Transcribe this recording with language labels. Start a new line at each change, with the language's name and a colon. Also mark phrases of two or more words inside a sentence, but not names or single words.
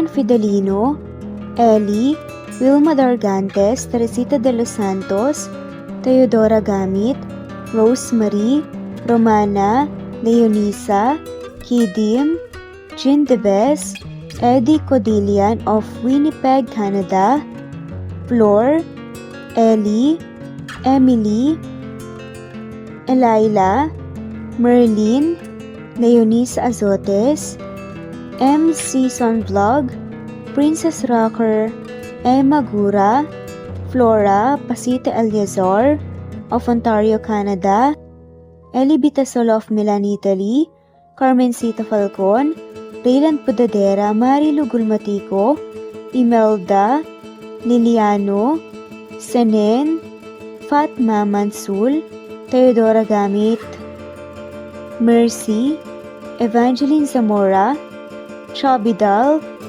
English: Fidelino, Ellie, Wilma Dargantes, Teresita de los Santos, Teodora Gamit, Rosemary, Romana, Leonisa, Kidim, Jean Debes, Eddie Codillian of Winnipeg, Canada, Flor, Ellie, Emily, Elila, Merlin, Leonisa Azotes, M. Season Vlog, Princess Rocker, Emma Gura, Flora Pasita Eliazar of Ontario, Canada, Eli Bitasolo of Milan, Italy, Carmencita Falcon, Raylan Pudadera, Marilu Gulmatico, Imelda, Liliano, Senen, Fatma Mansul, Teodora Gamit, Mercy, Evangeline Zamora, Chabidal,